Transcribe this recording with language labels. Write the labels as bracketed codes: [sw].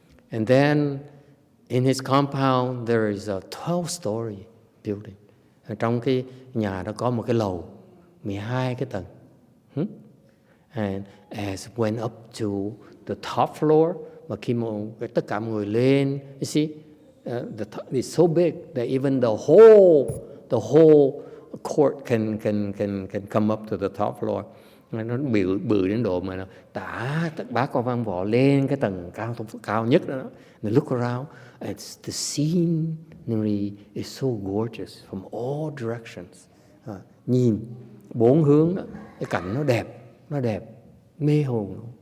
[en] And then in his compound there is a 12-story building. [vi] Ở trong cái nhà đó có một cái lầu 12 cái tầng. [en] And as went up to the top floor, [vi] mà khi mà tất cả mọi người lên, [en] you see, the top is so big that even the whole court can come up to the top floor. [vi] Nó bự đến độ mà tất bác con văn võ lên cái tầng cao nhất đó. [en] And look around, it's the scenery is so gorgeous from all directions. [vi] Nhìn bốn hướng đó, cái cảnh nó đẹp, mê hồn.